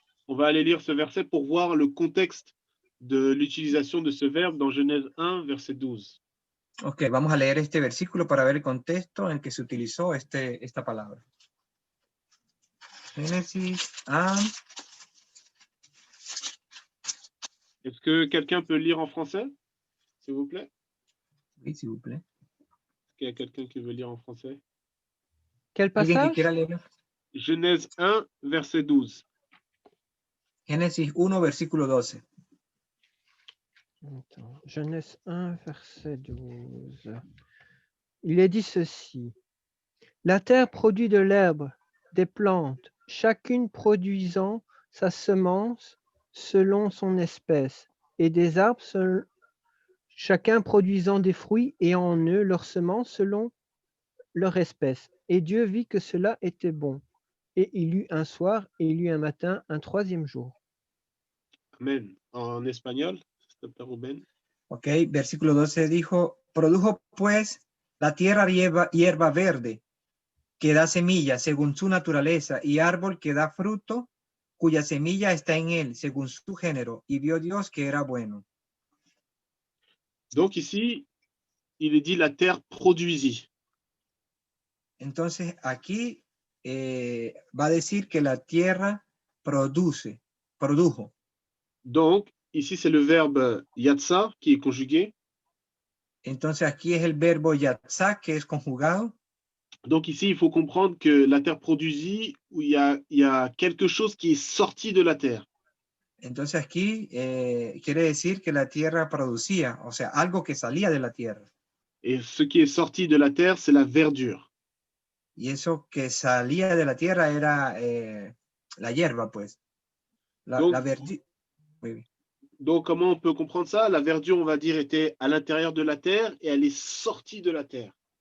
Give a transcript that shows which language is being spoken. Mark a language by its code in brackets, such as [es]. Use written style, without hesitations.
[fr] On va aller lire ce verset pour voir le contexte de l'utilisation de ce verbe dans Genèse 1, verset 12. [es] Ok, vamos a leer este versículo para ver el contexto en que se utilizó esta palabra. Génesis 1. [fr] Est-ce que quelqu'un peut lire en français, s'il vous plaît? Oui, s'il vous plaît. Est-ce qu'il y a quelqu'un qui veut lire en français? Quel [es] ¿Alguien que [fr] passage? [es] quiera leer? [fr] Genèse 1, verset 12. [es] Génesis 1, versículo 12. [fr] Attends, Genèse 1, verset 12. Il est dit ceci. La terre produit de l'herbe, des plantes, chacune produisant sa semence selon son espèce, et des arbres, chacun produisant des fruits et en eux leur semence selon leur espèce. Et Dieu vit que cela était bon. Et il eut un soir, et il eut un matin, un troisième jour. Amen. En espagnol, s'il te plaît, Rubén. [es] Ok, versículo 12 dijo, produjo pues la tierra hierba verde, que da semilla según su naturaleza, y árbol que da fruto, cuya semilla está en él, según su género, y vio Dios que era bueno. [fr] Donc ici, il est dit la terre produisit. [es] Entonces aquí va a decir que la tierra produjo. [fr] Donc, ici, c'est le verbe yatsa qui est conjugué. [es] Entonces aquí es el verbo yatzá que es conjugado. [fr] Donc ici, il faut comprendre que la terre produisit, où il y a quelque chose qui est sorti de la terre. [es] Entonces aquí quiere decir que la tierra producía, o sea, algo que salía de la tierra. [fr] Et ce qui est sorti de la terre, c'est la verdure. [es] Y eso que salía de la tierra era la hierba, pues. [fr] Donc, [es] La verdura. Muy bien. [fr] Donc, comment on peut comprendre ça? La verdure, on va dire, était à l'intérieur de la terre et elle est sortie de la terre.